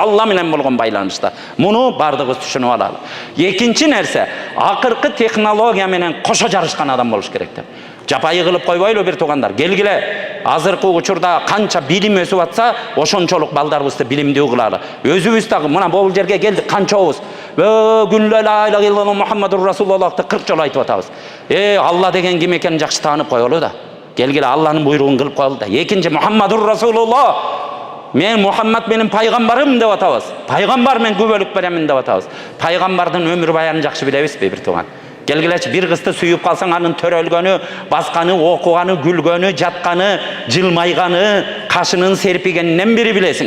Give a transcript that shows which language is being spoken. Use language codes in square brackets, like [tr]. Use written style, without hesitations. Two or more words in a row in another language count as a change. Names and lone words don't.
[ky] Алла менен болгон байланышта. Муну бардыгыбыз түшүнүп алалы. Экинчи нерсе, акыркы технология менен кошо жарышкан адам болуш керек деп. Жапайы кылып койбойлу бир тугандар. Келгиле, азыркы учурда канча билим өсүп атса, ошончолук балдарыбызды билимдүү кылалы. Өзүбүз дагы мына бул жерге келдик, канчабыз күнлө [ar] لا إله إلا الله محمد رسول الله'ты [ky] 40 жолу айтып атабыз. Алла деген ким экенин жакшы таанып коелу да. Келгиле, Алланын буйругун кылып коелу да. [ar] Экинчи, محمد رسول الله. [ky] Мен Мухаммад менин пайгамбарым деп атабыз. Пайгамбар мен күбөлүк беремин деп атабыз. Пайгамбардын өмүр баянын жакшы билебизби бир туган? Келгилечи, бир кызды сүйүп калсаң, анын төрөлгөнү, басканы, окуганы, күлгөнү, жатканы, жылмайганы, кашынын серпигенинен бири билесиң.